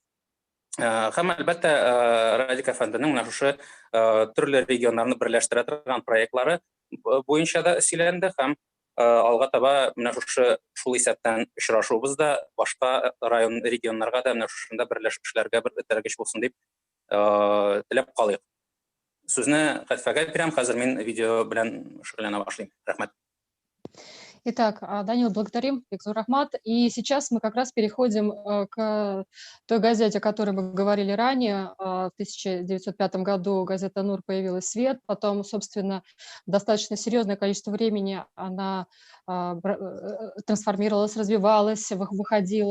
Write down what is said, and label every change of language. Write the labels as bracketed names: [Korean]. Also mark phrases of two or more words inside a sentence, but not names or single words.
[Tatar] Һәм әлбәттә Радик әфәнденең менә шушы төрле регионнарны берләштерә торган проектлары буенча да сөйләнде һәм алга таба менә шул исәптән очрашуыбыз да башка район регионнарга да менә шушында берләшеп эшләргә бер этәргеч булсын дип теләп калыйк. Сүзне Хәтфәгә бирәм, хәзер мин видео белән шөгыльләнә башлыйм. Рәхмәт. [Russian] Итак, Данил, благодарим, Бекзур Рахмат. И сейчас мы как раз переходим к той газете, о которой мы говорили ранее. В 1905 году газета «Нур» появилась в свет, потом, собственно, достаточно серьезное количество времени она трансформировалась, развивалась, выходила.